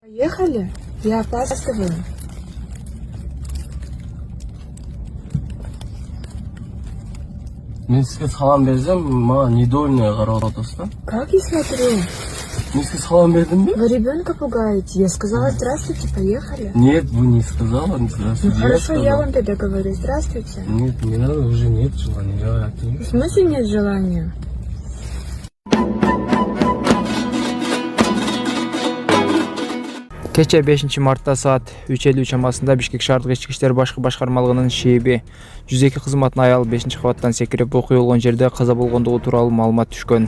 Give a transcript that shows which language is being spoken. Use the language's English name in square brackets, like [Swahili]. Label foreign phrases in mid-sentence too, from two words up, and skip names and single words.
[Russian] Поехали? Я опаздываю. [Kazakh] Мен сізге салам берсем, маған недовольный қарап отырсыз да? [Russian] Как я смотрю? [Kazakh] Мен сізге салам бердім бе? [Russian] Вы ребенка пугаете. Я сказала здравствуйте, поехали. Нет, вы не сказала, Ну здравствуйте. хорошо, сказал. я вам тогда говорю здравствуйте. Нет, не надо, уже нет желания. Я В смысле нет желания? [Kyrgyz] Кече 5 мартта саат 3:50 чамасында Бишкек шаардык ички иштер башкы башкармалыгынын шеби 102 кызматына аял 5-кабаттан секирип окуя болгон жерде каза болгондугу тууралуу маалымат түшкөн.